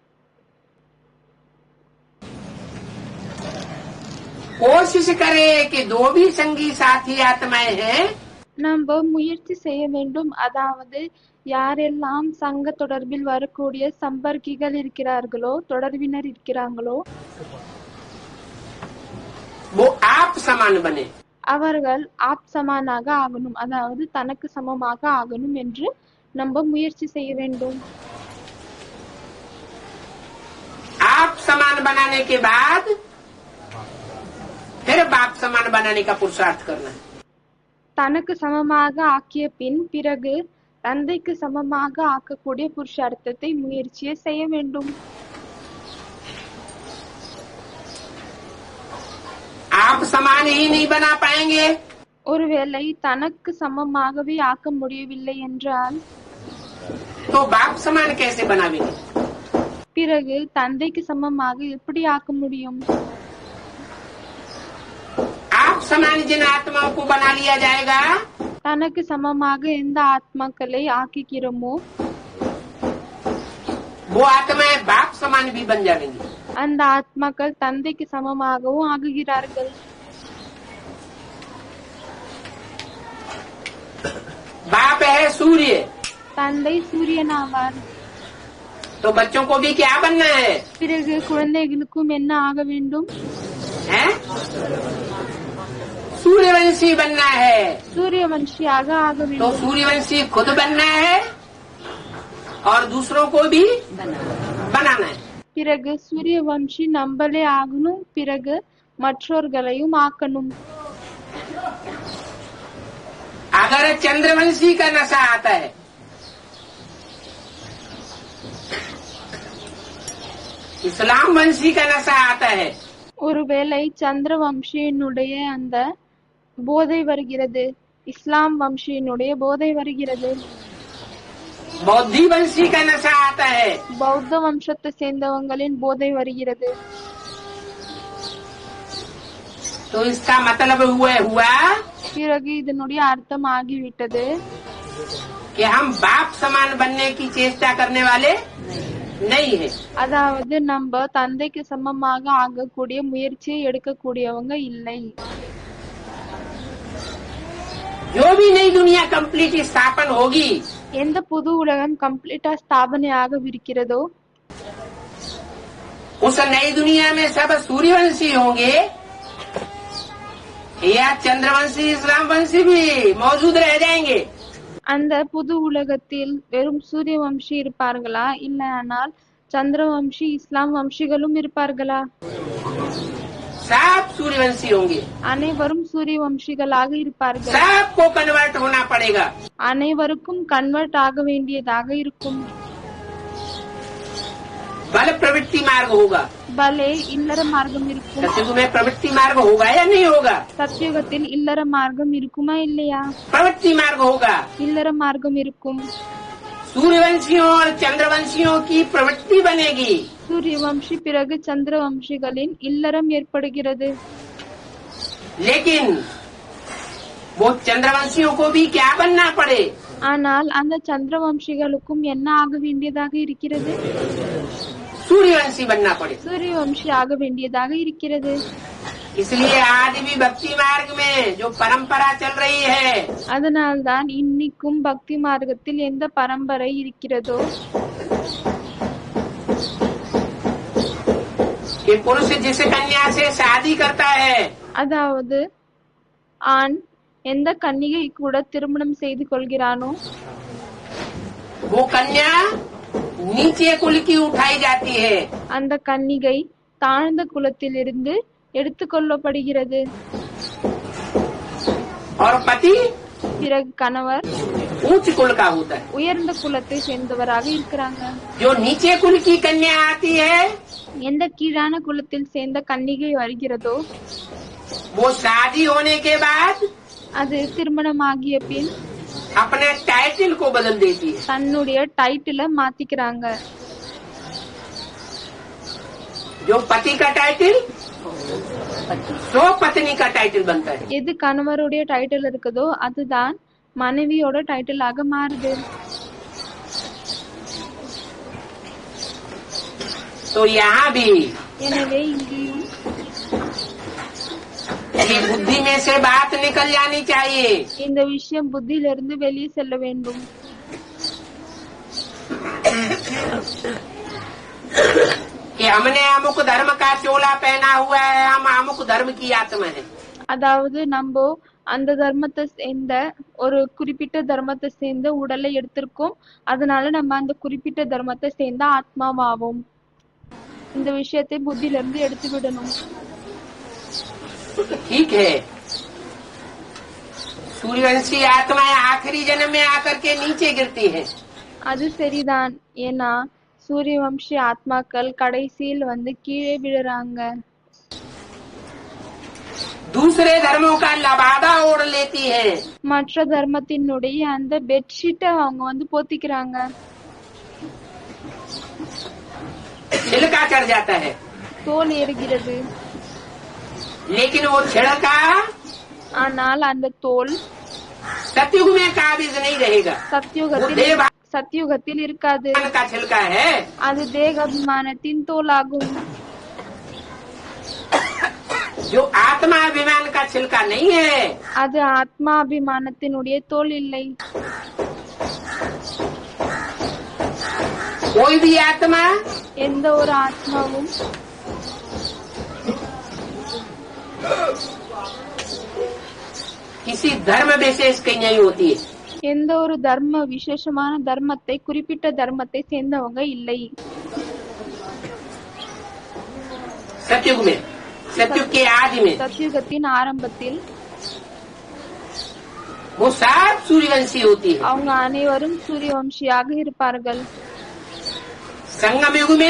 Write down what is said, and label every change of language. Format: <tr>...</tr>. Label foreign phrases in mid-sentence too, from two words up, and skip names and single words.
<hi>कोशिश करे कि दो भी संगी साथी आत्माएं हैं,</hi> <ta>நம்ம முயற்சி செய்ய வேண்டும். அதாவது யாரெல்லாம் சங்க தொடர்பில் வரக்கூடிய சம்பர்க்கிகள் இருக்கிறார்களோ, தொடர்பினர் இருக்கிறாங்களோ,</ta> <hi>वो आप समान बने।</hi> <ta>அவர்கள் ஆப் சமானாக ஆகணும், அதாவது தனக்கு சமமாக ஆகணும் என்று நம்ம முயற்சி செய்ய வேண்டும்.</ta> <hi>आप समान बनाने के बाद फिर बाप समान बनाने का पुरुषार्थ करना है।</hi> <ta>தனக்கு சமமாக ஆக்கிய பின் பிறகு தந்தைக்கு சமமாக ஆக்கக்கூடிய புருஷார்த்தத்தை முயற்சியை செய்ய வேண்டும்.</ta> <hi>आप समान ही नहीं बना पाएंगे</hi> <ta>ஒருவேளை தனக்கு சமமாகவே ஆக்க முடியவில்லை என்றால்</ta> <hi>तो बाप समान कैसे बनावेंगे?</hi> <ta>பிறகு தந்தைக்கு சமமாக எப்படி ஆக்க முடியும்?</ta> <hi>आप समान जिन आत्माओं को बना लिया जाएगा,</hi> <ta>தனக்கு சமமாக எந்த ஆத்மாக்களை ஆக்குகிறோமோ</ta> <hi>वो आत्माएं बाप समान भी बन जाएंगी।</hi> <ta>அந்த ஆத்மாக்கள் தந்தைக்கு சமமாகவும் ஆகுகிறார்கள்.</ta> <hi>बाप है सूर्य,</hi> <ta>தந்தை சூரியன் ஆவார்.</ta> <hi>तो बच्चों को भी क्या बनना है?</hi> <ta>பிறகு குழந்தைகளுக்கும் என்ன ஆக வேண்டும்?</ta> <hi>हैं? सूर्यवंशी बनना है।</hi> <ta>சூரியவன்ஷியாக ஆக</ta> <hi>तो</hi> <ta>வேண்டும்.</ta> <hi>सूर्यवंशी खुद बनना है और दूसरों को भी बनाना है।</hi> <ta>பிறகு சூரியவன்ஷி நம்மளே ஆகணும், பிறகு மற்றவர்களையும் ஆக்கணும்.</ta> <hi>अगर चंद्रवंशी का नशा आता है, इस्लाम वंशी का नशा आता है,</hi> <ta>ஒருவேளை சந்திரவம்சியினுடைய அந்த போதை வருகிறது, இஸ்லாம் வம்சியினுடைய போதை வருகிறது,</ta> <hi>बौद्धि वंशी का नशा आता है,</hi> <ta>பௌத்த வம்சத்தை சேர்ந்தவங்களின் போதை வருகிறது.</ta> <hi>तो इसका मतलब हुआ</hi> <ta>பிறகு இதனுடைய அர்த்தம் ஆகிவிட்டது</ta> <hi>कि हम बाप समान बनने की चेष्टा करने वाले नहीं है।</hi> <ta>அதாவது நம்ம தந்தைக்கு சமமாக ஆகக்கூடிய முயற்சியை எடுக்கக்கூடியவங்க இல்லை.</ta> <hi>जो भी नई दुनिया कंप्लीट स्थापन होगी,</hi> <ta>எந்த புது உலகம் கம்ப்ளீட்டா ஸ்தாபனை ஆகவிருக்கிறதோ</ta> <hi>उस नई दुनिया में सब सूर्यवंशी होंगे या चंद्रवंशी इस्लाम वंशी भी मौजूद रह जाएंगे।</hi> <ta>அந்த புது உலகத்தில் வெறும் சூரிய வம்சி இருப்பார்களா, இல்லையானால் சந்திரவம்சி இஸ்லாம் வம்சிகளும் இருப்பார்களா?</ta> <hi>सब सूर्यवंशी होंगे,</hi> <ta>அனைவரும் சூரிய வம்சிகளாக இருப்பார்கள்.</ta> <hi>सबको कन्वर्ट होना पड़ेगा।</hi> <ta>அனைவருக்கும் கன்வெர்ட் ஆக வேண்டியதாக இருக்கும்.</ta> <hi>बल प्रवृत्ति मार्ग होगा।</hi> <ta>பலே இல்லற மார்க்கம் இருக்கும்.</ta> <hi>सत्युग में प्रवृत्ति मार्ग होगा या नहीं होगा?</hi> <ta>சத்தியுகத்தில் இல்லற மார்க்கம் இருக்குமா இல்லையா?</ta> <hi>प्रवृत्ति मार्ग होगा।</hi> <ta>இல்லற மார்க்கம் இருக்கும்.</ta> <hi>सूर्यवंशियों और चंद्रवंशियों की प्रवृत्ति बनेगी।</hi> <ta>சூரிய வம்சி பிறகு சந்திரவம்சிகளின் இல்லறம் ஏற்படுகிறது.</ta> <hi>लेकिन वो चंद्रवंशियों को भी क्या बनना पड़े?</hi> <ta>ஆனால் அந்த சந்திரவம்சிகளுக்கும் என்ன ஆக வேண்டியதாக இருக்கிறது?</ta> <hi>सूर्यवंशी बनना पड़े।</hi> <ta>சூரிய வம்சி ஆக வேண்டியதாக இருக்கிறது.</ta> <hi>इसलिए आज भी भक्ति मार्ग में जो परंपरा चल रही है,</hi> <ta>அதனால்தான் இன்னிக்கும் பக்தி மார்க்கத்தில் எந்த பரம்பரை இருக்கிறதோ</ta> <hi>कि पुरुष जिस कन्या से शादी करता है,</hi> <ta>அதாவது ஆண் எந்த கன்னிகை கூட திருமணம் செய்து கொள்கிறானோ</ta> <hi>वो कन्या नीचे कुल की उठाई जाती है</hi> <ta>அந்த கன்னிகை தாழ்ந்த குலத்திலிருந்து எடுத்துக்கொள்ளப்படுகிறது.</ta> <hi>और पति</hi> <ta>பிறகு கணவர்</ta> <hi>ऊंच कुल का होता है.</hi> <ta>உயர்ந்த குலத்தை சேர்ந்தவராக இருக்கிறாங்க.</ta> <hi>जो नीचे कुल की कन्या आती है,</hi> <ta>எந்த கீழான குலத்தில் சேர்ந்த கன்னிகை வருகிறதோ</ta> <hi>वो शादी होने के बाद</hi> <ta>அது திருமணமாகிய பின்</ta> <hi>अपने टाइटल को बदल देती है.</hi> <ta>தன்னுடைய டைட்டில மாத்திக்கிறாங்க.</ta> <hi>जो पति का टाइटल सो पत्नी का टाइटल बनता है.</hi> <ta>எது கணவருடைய டைட்டில் இருக்குதோ அதுதான் மனைவியோட டைட்டிலாக மாறுது.</ta> <hi>तो यहाँ भी</hi> <ta>எனவே இங்கேயும்</ta> <hi>ये बुद्धि में से बात निकल जानी चाहिए</hi> <ta>இந்த விஷயம் புத்தியிலிருந்து வெளியே செல்ல வேண்டும்.</ta> <hi>कि हमने अमुक धर्म का चोला पहना हुआ है, हम अमुक धर्म की आत्मा है.</hi> <ta>அதாவது நம்ம அந்த தர்மத்தை சேர்ந்த ஒரு குறிப்பிட்ட தர்மத்தை சேர்ந்த உடலை எடுத்திருக்கோம், அதனால நம்ம அந்த குறிப்பிட்ட தர்மத்தை சேர்ந்த ஆத்மாவாவோம். இந்த விஷயத்தை புத்தியில இருந்து எடுத்து விடணும்.</ta> <hi>ठीक है. सूर्यवंशी आत्माएं आखिरी जन्म में आकर के नीचे गिरती है.</hi> <ta>அது சரிதான். ஏன்னா சூரியவம்சி ஆத்மாக்கள் கடைசியில் கீழே விழுறாங்க.</ta> <hi>दूसरे धर्मों का लबादा ओढ़ लेती है.</hi> <ta>மற்ற தர்மத்தினுடைய அந்த பெட்ஷீட்டை அவங்க போத்திக்கிறாங்க.</ta> <hi>छिलका चढ़ जाता है.</hi> <ta>தோல் ஏறுகிறது.</ta> <hi>लेकिन वो छिलका</hi> <ta>ஆனால் அந்த தோல்</ta> <hi>सतयुग में काबिज नहीं रहेगा.</hi> <ta>சத்தியுகத்தில் இருக்காது.</ta> <hi>का छिलका है.</hi> <ta>அது தேகாபிமானத்தின் தோலாகும்.</ta> <hi>जो आत्माभिमान का छिलका नहीं है,</hi> <ta>அது ஆத்மாபிமானத்தினுடைய தோல் இல்லை.</ta> <hi>कोई भी आत्मा</hi> <ta>எந்த ஒரு ஆத்மாவும்</ta> <hi>किसी धर्म विशेष की नहीं होती है.</hi> <ta>எந்த ஒரு தர்ம விசேஷமான தர்மத்தை குறிப்பிட்ட தர்மத்தை சேர்ந்தவங்க இல்லை.</ta> <hi>सतयुग में, सतयुग के आदि में</hi> <ta>சத்தியுகத்தின் ஆரம்பத்தில்</ta> <hi>वो सब सूर्यवंशी होती है.</hi> <ta>அவங்க அனைவரும் சூரியவம்சியாக இருப்பார்கள்.</ta> <hi>संगम युग में</hi>